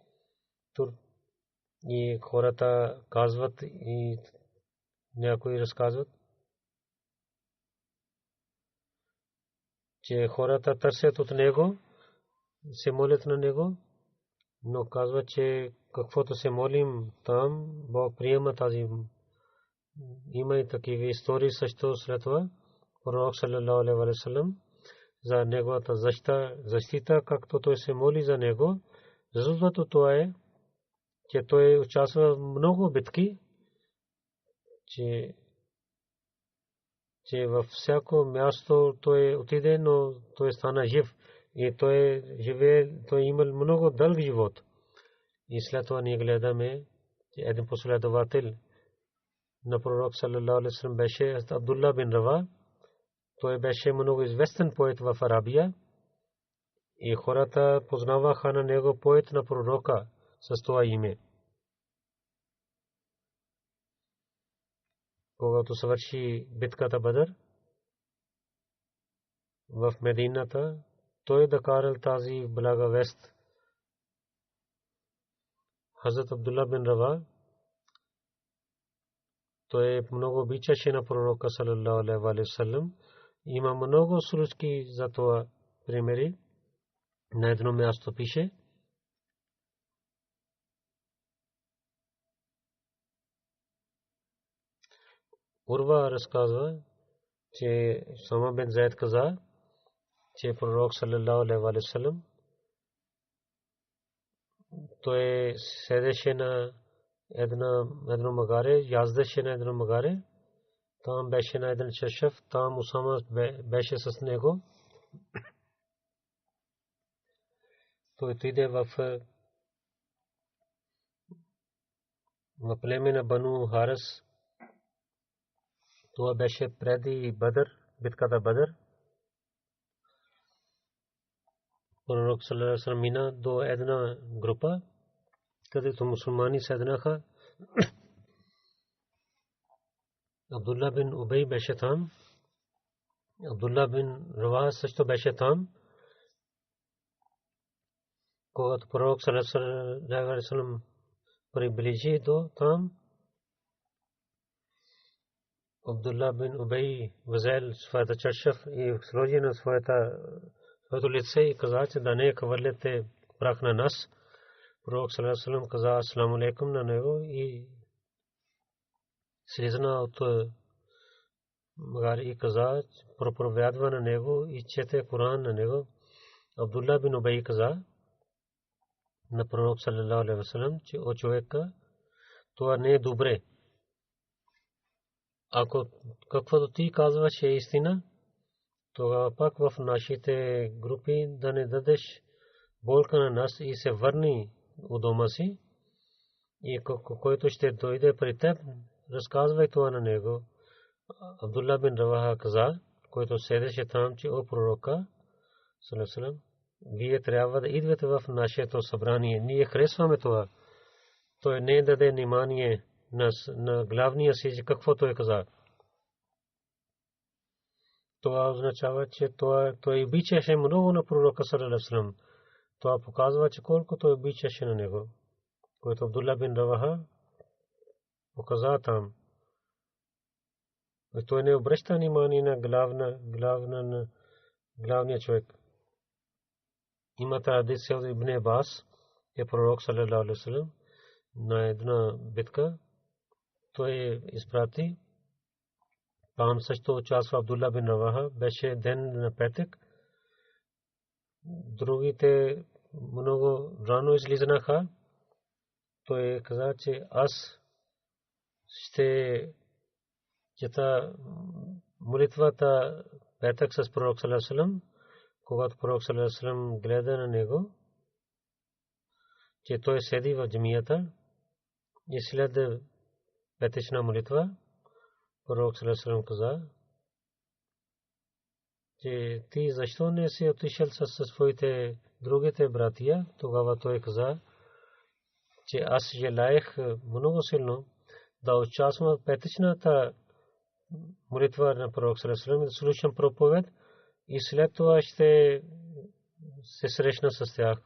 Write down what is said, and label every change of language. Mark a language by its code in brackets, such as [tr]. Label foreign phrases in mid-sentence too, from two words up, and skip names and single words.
[bg] И хората казват и някои разказват, че хората търсят от него, се молят на него, но казват, че каквото се молим там, Бог приема тази. Има и такива истории също след това. Пророк [ar] صلى الله عليه وسلم [bg] за неговата защита, както той се моли за него. Резултатът това е, че той участва в много битки, че във всяко място той отиде, но той стана жив и той живее, той имал много дълг живот. И след това ние гледаме, че един последовател на пророк [ar] صلى الله عليه وسلم [bg] беше Абдулла бин Рава. Той беше много известен поет в Арабия и хората познаваха на него поет на пророка с това име. Когато свърши битката Бадър в Медината, той докарал тази блага вест. Хазрат Абдулла бин Рава, той много обичаше на пророка [ar] صلى الله عليه وسلم. [bg] Има много случаи за това примери. На едно място пише, Урва разказва, че Сама бин Зайд каза, че пророк [ar] صلى الله عليه وسلم [bg] той седеше на едно магаре, яздеше на едно магаре. Там беше на един чашъв, там Усама беше с него. Той отиде в племе на Бану Харис. Това беше преди Бадър, битката Бадър. Пророк [ar] صلى الله عليه وسلم [bg] мина до една група, където мусулмани седнаха. Абдулла бин Убей беше там. Абдулла бин Рава също беше там. Когато пророк [ar] صلى الله عليه وسلم [bg] приближи до там, Абдулла бин Убей взел своята чашъв и сложи на своето лице и каза, че да не хвърляте прах на нас. Пророк [ar] صلى الله عليه وسلم [bg] каза [ar] السلام عليكم [bg] на него и слизна от магаре и каза, проповядва на него и чете Коран на него. Абдулла бин Убей каза на пророк [ar] صلى الله عليه وسلم, [bg] че о човека, това не е добре. Ако каквото ти казваш е истина, тогава пак в нашите групи да не дадеш болка на нас и се върни у дома си. И който ще дойде при теб, разказвай това на него. Абдулла бин Раваха каза, който седеше там, че о пророка [ar] صلى الله عليه وسلم, [bg] вие трябва да идвате в нашето събрание. Ние харесваме това. Той не даде внимание на главния си, какво той каза. Това означава, че той обичаше много на пророка [ar] صلى الله عليه وسلم. [bg] Това показва, че колко той обичаше на него. Който Абдулла бин Раваха показа там. Той не обръща внимание на главния човек. Има традиция от Ибн Абас, е пророк [ar] صلى الله عليه وسلم [bg] на една битка. Той изпрати. Там също участва Абдулла бин Раваха. Беше ден на петък. Другите много рано излизаха. Той каза, че аз ще чета молитвата петък с пророк [ar] صلى الله عليه وسلم. [bg] когато пророк [ar] صلى الله عليه وسلم [bg] гледа на него, че той седи в джамията и след петъчна молитва, пророк [ar] صلى الله عليه وسلم [bg] каза, че ти защо не си отишъл със своите другите братия? Тогава той каза, че аз желаех много силно да участвам в петъчната молитва на пророк [ar] صلى الله عليه وسلم, [bg] да слушам проповед и след това ще се срещна с тях.